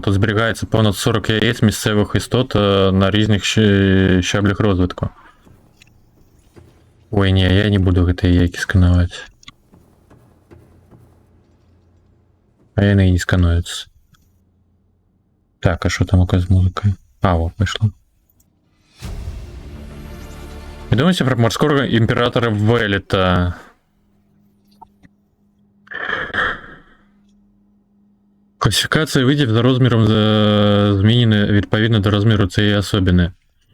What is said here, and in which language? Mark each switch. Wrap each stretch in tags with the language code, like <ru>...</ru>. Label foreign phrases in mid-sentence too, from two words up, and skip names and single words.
<uk>Тут зберігається понад 40 яєць місцевих істот на різних щаблях розвитку.</uk> <be>Ой, ні, я не буду гэтай яйкі сканаваць. А яны і не скануюцца.</be> <uk>Так, а що там з музикою?</uk> <be>Во, пайшло.</be> <uk>Відомості про морського імператора Велета. Класифікація видів за розміром змінена відповідно до розміру цієї особини.</uk>